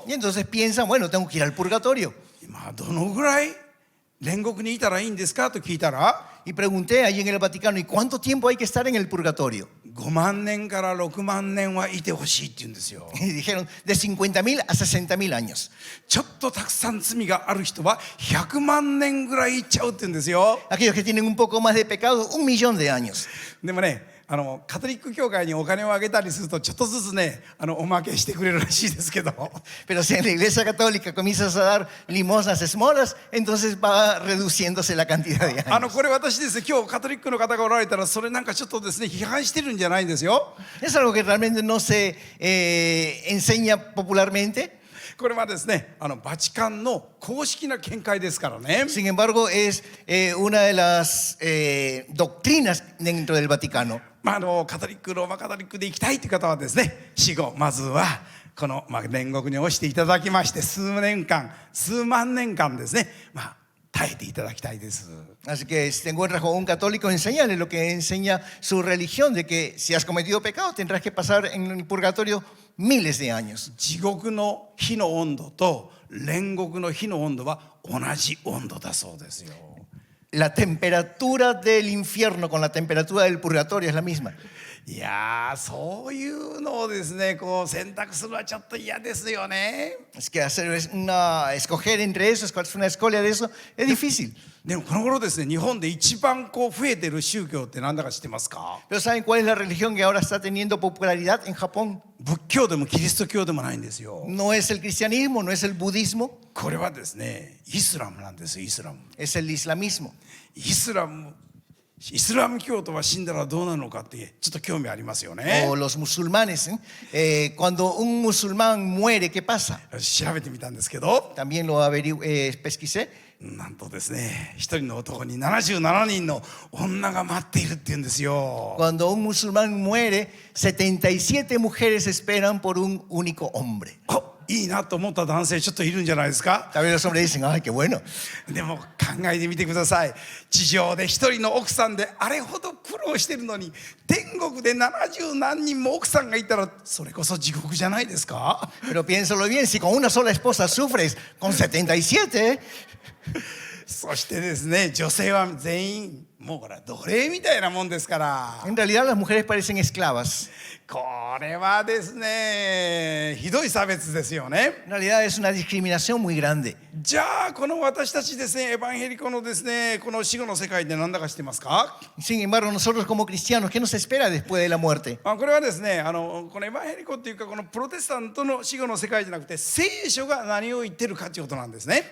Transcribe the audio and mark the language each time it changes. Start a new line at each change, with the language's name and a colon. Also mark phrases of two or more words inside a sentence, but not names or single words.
Spanish: Y entonces piensan, bueno, tengo que ir al purgatorio.
Japanese: どのぐらい煉獄にいたらいいんですかと聞いたら、
Spanish: Y pregunté allí en el Vaticano, ¿y cuánto tiempo hay que estar en el purgatorio?
Japanese: 5 万年から6万年はいてほしいって言うんですよ。
Spanish: Y dijeron, de 50.000 a 60.000 años.
Japanese: ちょっとたくさん罪がある人は100万年ぐらいいっちゃうって言うんですよ。
Spanish: Aquellos que tienen un poco más de pecado, 1.000.000 de años.
Japanese: でもね、カトリック教会にお金をあげたりするとちょっとずつね、おまけしてくれるらしいですけど、
Spanish: Pero si en la iglesia católica comienzas a dar limosnas, esmolas, entonces va reduciéndose la cantidad de años.
Japanese: これ私ですね、今日カトリックの方がおられたらそれなんかちょっとですね、批判してるんじゃないんですよ。
Spanish: Es algo que realmente no se enseña popularmente.
Japanese: これはですね、バチカンの公式な見解ですからね。
Spanish: Sin embargo, es una de las doctrinas dentro del Vaticano.
Japanese: カトリック、ローマカトリックで行きたいという方はですね、死後まずはこの煉獄に落ちていただきまして、数年間、数万年間ですね、耐えていただきたいです。
Spanish: Así que si te encuentras con un católico, enséñale lo que enseña su religión, de que si has cometido pecado tendrás que pasar en el purgatorio miles de años.
Japanese: 地獄の火の温度と煉獄の火の温度は同じ温度だそうですよ。
Spanish: La temperatura del infierno con la temperatura del purgatorio es la misma.
Japanese: いやー、そういうのをですね、選択するのはちょっと嫌ですよね。
Spanish: Es que escoger entre eso, es una escolia de eso, es difícil.
Japanese: でもこの頃ですね、日本で一番増えてる宗教って何だか知ってますか？
Spanish: Pero ¿saben cuál es la religión que ahora está teniendo popularidad en Japón?
Japanese: 仏教でもキリスト教でもないんですよ。
Spanish: No es el cristianismo, no es el budismo,
Japanese: これはですね、イスラムなんです。イスラム。
Spanish: es el islamismo.
Japanese: イスラムイスラム教徒は死んだらどうなるのかってちょっと興味ありますよね。
Spanish: O los musulmanes, cuando un musulmán muere, ¿qué pasa?
Japanese: 調べてみたんですけど、
Spanish: También lo pesquisé.
Japanese: なんとですね、一人の男に77人の女が待っているって言うんですよ。
Spanish: Cuando un musulmán muere, 77 mujeres esperan por un único hombre.
Japanese: あ、いいなと思った男性ちょっといるんじゃないですか。
Spanish: Tal vez los hombres dicen, ay, qué bueno.
Japanese: でも考えてみてください。地上で一人の奥さんであれほど苦労してるのに、天国で70何人も奥さんがいたらそれこそ地獄じゃないですか。
Spanish: Pero piénsalo bien, si con una sola esposa sufres, con 77,
Japanese: そしてですね、女性は全員もうこれは奴隷みたいなもんですから、
Spanish: en realidad las mujeres parecen esclavas.
Japanese: これはですね、ひどい差別ですよね。
Spanish: En realidad es una discriminación muy grande.
Japanese: じゃあこの私たちですね、エヴァンヘリコのですね、この死後の世界で何だか知ってますか？
Spanish: Sin embargo, nosotros como cristianos, ¿qué nos espera después de la muerte?
Japanese: これはですね、このエヴァンヘリコっていうか、このプロテスタントの死後の世界じゃなくて、聖書が何を言ってるかということなんですね。